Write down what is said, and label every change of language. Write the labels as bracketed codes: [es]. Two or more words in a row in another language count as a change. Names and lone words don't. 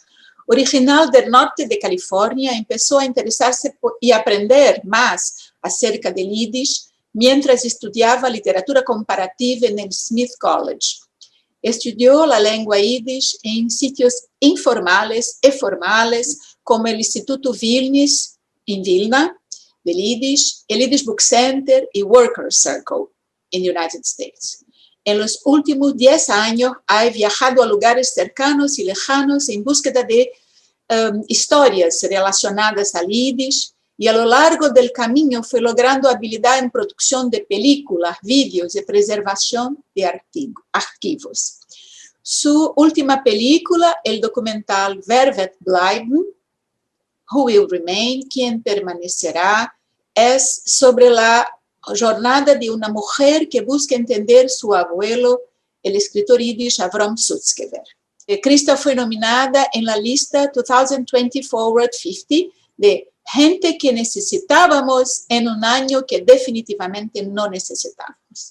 [es] Original del norte de California, empezó a interesarse y aprender más acerca del yiddish mientras estudiaba literatura comparativa en el Smith College. Estudió la lengua yiddish en sitios informales y formales como el Instituto Vilnius en Vilna, del Yiddish, el Yiddish Book Center y Workers Circle en United States. En los últimos 10 años ha viajado a lugares cercanos y lejanos en búsqueda de historias relacionadas al Yiddish y a lo largo del camino fue logrando habilidad en producción de películas, vídeos y preservación de archivos. Su última película, el documental Wer wird bleiben? Who Will Remain? ¿Quién permanecerá? Es sobre la jornada de una mujer que busca entender su abuelo, el escritor yiddish Avram Sutzkever. Krista fue nominada en la lista 2020 Forward 50 de gente que necesitábamos en un año que definitivamente no necesitamos.